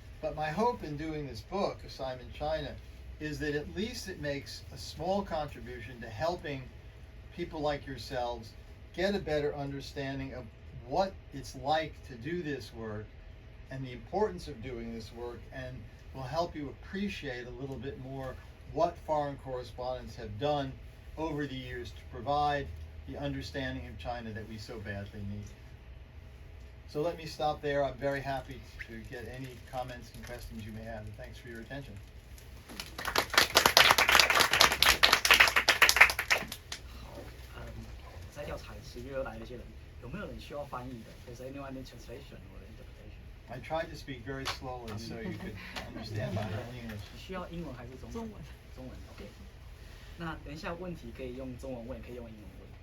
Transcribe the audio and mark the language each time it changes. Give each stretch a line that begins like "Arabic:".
English: But my hope in doing this book, Assignment China, is that at least it makes a small contribution to helping people like yourselves get a better understanding of what it's like to do this work and the importance of doing this work, and will help you appreciate a little bit more what foreign correspondents have done over the years to provide the understanding of China that we so badly need. So let me stop there. I'm very happy to get any comments and questions you may have, and thanks for your attention.
Chinese: 好，在调查10月来的一些人，有没有人需要翻译的 ？
English: Does anyone need translation or interpretation? I tried to speak very slowly so you could understand my English.
Chinese: 需要英文还是中文？中文 ，OK。那等一下问题可以用中文问，也可以用英文问。